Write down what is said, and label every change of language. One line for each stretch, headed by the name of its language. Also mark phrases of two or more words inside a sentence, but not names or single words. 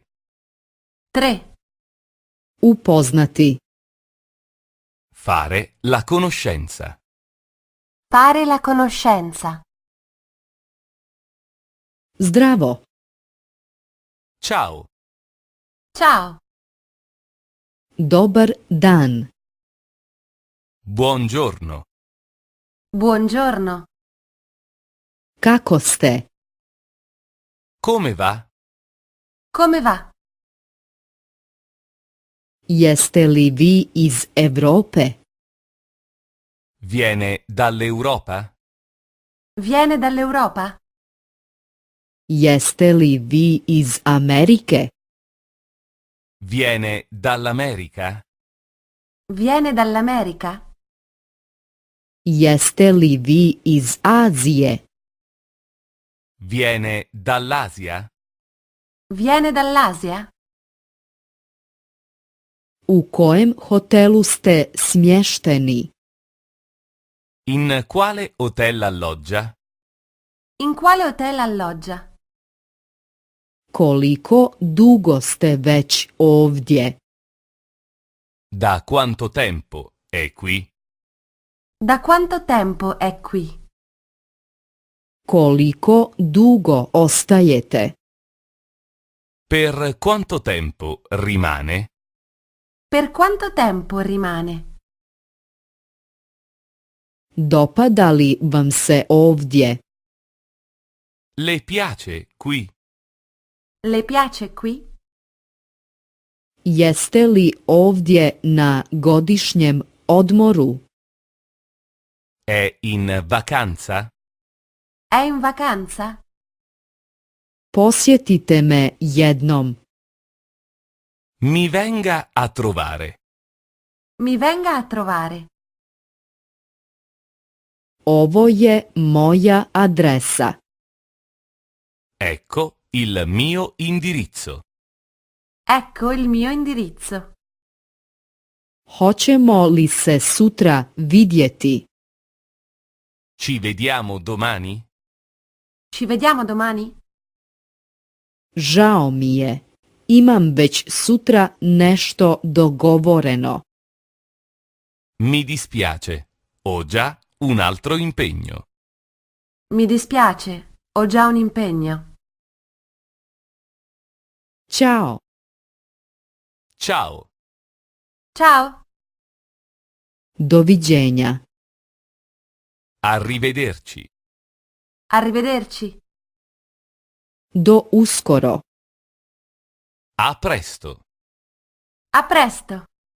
Croatian: 3. Upoznati.
Italian: Fare la conoscenza. Fare la conoscenza.
Croatian: Zdravo.
Italian: Ciao. Ciao.
Croatian: Dobar dan.
Italian: Buongiorno. Buongiorno.
Croatian: Kako ste?
Italian: Come va? Come va?
Croatian: Jeste li vi iz Europe?
Italian: Viene dall'Europa? Viene dall'Europa?
Croatian: Jeste li vi iz Amerike?
Italian: Viene dall'America? Viene dall'America?
Croatian: Jeste li vi iz Azije?
Italian: Viene dall'Asia? Viene dall'Asia?
Croatian: U kojem hotelu ste smješteni?
Italian: In quale hotel alloggia? In quale hotel alloggia?
Croatian: Koliko dugo ste već ovdje?
Italian: Da quanto tempo è qui? Da quanto tempo è qui?
Croatian: Koliko dugo ostajete?
Italian: Per quanto tempo rimane? Per quanto tempo rimane?
Croatian: Dopada li vam se ovdje?
Italian: Le piace qui? Le piace qui?
Croatian: Jeste li ovdje na godišnjem odmoru?
Italian: È in vacanza? È in vacanza?
Croatian: Posjetite me jednom.
Italian: Mi venga a trovare. Mi venga a trovare.
Croatian: Ovo je moja adresa.
Italian: Ecco il mio indirizzo. Ecco il mio indirizzo.
Croatian: Hoćemo li se sutra vidjeti?
Italian: Ci vediamo domani? Ci vediamo domani?
Croatian: Žao mi je. Imam već sutra nešto dogovoreno.
Italian: Mi dispiace. Ho già un altro impegno. Mi dispiace, ho già un impegno.
Croatian: Ćao.
Italian: Ciao. Ciao.
Croatian: Doviđenja.
Italian: Arrivederci. Arrivederci.
Croatian: Do uskoro.
Italian: A presto. A presto.